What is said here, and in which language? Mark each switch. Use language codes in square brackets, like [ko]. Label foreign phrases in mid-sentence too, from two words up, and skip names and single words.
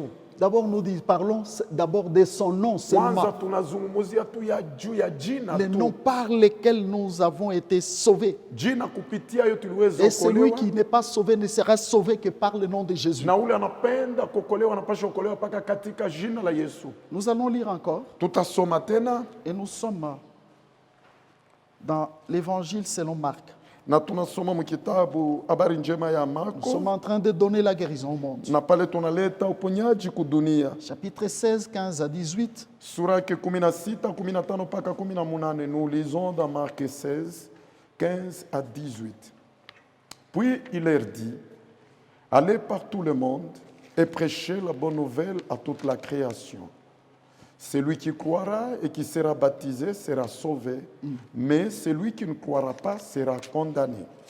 [fr] D'abord, parlons d'abord de son nom [sw] Kwanza [fr] seulement. [sw] tunazungumzia tu ya juu ya jina [fr] Le nom [sw] tu, [fr] par lequel nous avons été sauvés. [sw] jina kupitia hiyo tuliweza [fr] Et celui [sw] kuokolewa, [fr] qui n'est pas sauvé ne sera sauvé que par le nom de Jésus. [sw] na ule anapenda kuokolewa anapaswa kuokolewa mpaka katika jina la Yesu. [fr] Nous allons lire encore. [sw] Tutasoma tena [fr] Et nous sommes dans l'évangile selon Marc. [sw] na tunasoma mkitabu habari njema ya [fr] Nous [sw] Marko, [fr] sommes en train de donner la guérison au monde. [sw] na pale tunaleta uponyaji kudunia. [fr] Chapitre 16, 15 à 18. [sw] Sura yake 16, 15 mpaka 18. [fr] Nous lisons dans Marc 16, 15 à 18. Puis il leur dit, allez par tout le monde et prêchez la bonne nouvelle à toute la création. Celui qui croira et qui sera baptisé sera sauvé, mais celui qui ne croira pas sera condamné.